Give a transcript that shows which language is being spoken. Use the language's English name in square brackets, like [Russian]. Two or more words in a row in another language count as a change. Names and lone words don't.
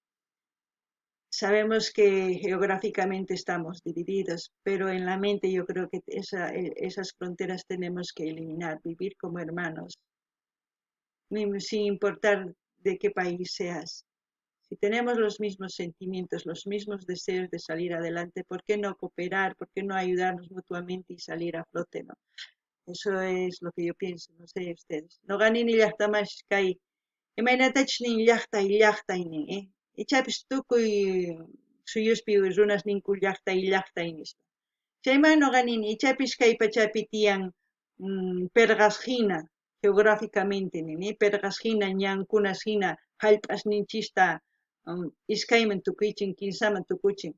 [Spanish] Sabemos que geográficamente estamos divididos, pero en la mente yo creo que esas fronteras tenemos que eliminar, vivir como hermanos, sin importar de qué país seas. Si tenemos los mismos sentimientos, los mismos deseos de salir adelante, ¿por qué no cooperar? ¿Por qué no ayudarnos mutuamente y salir a flote, no? Eso es lo que yo pienso, no sé ustedes. [Quechua] No ganin ni llaqta más kay. Imaynatachus nin llaqtay nin, Ichapis tukuy suyuspi runas ninku llaqtay nispa. Chayman noqa nini ichapis kay pachapi tiyan perqashina geográficamente nini perqashina ñankunas hina hallp'asninchista iskayman tukuychin kinsaman tukuchin.